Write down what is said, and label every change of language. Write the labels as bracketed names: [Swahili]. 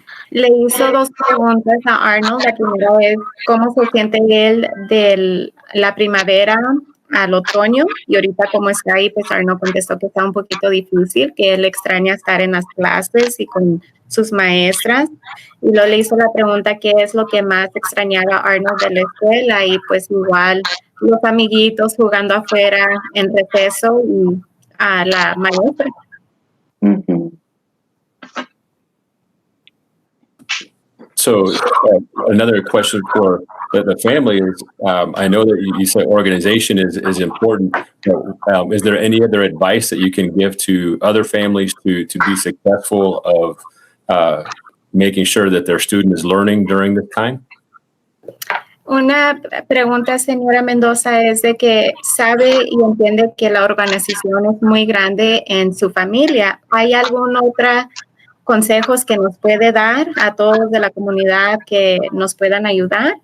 [Spanish] Le hizo dos preguntas a Arnold. La primera es cómo se siente él de la primavera al otoño, y ahorita como está ahí, pues Arnold contestó que está un poquito difícil, que él extraña estar en las clases y con sus maestras, y luego le hizo la pregunta qué es lo que más extrañaba Arnold de la escuela, y pues igual los amiguitos jugando afuera en receso y a la maestra. [English] So another question for the family is, I know that you said organization is important, but is there any other advice that you can give to other families to be successful of making sure that their student is learning during this time? [Spanish] Una pregunta, señora Mendoza, es de que sabe y entiende que la organización es muy grande en su familia. ¿Hay algún otro consejos que nos puede dar a todos de la comunidad que nos puedan ayudar?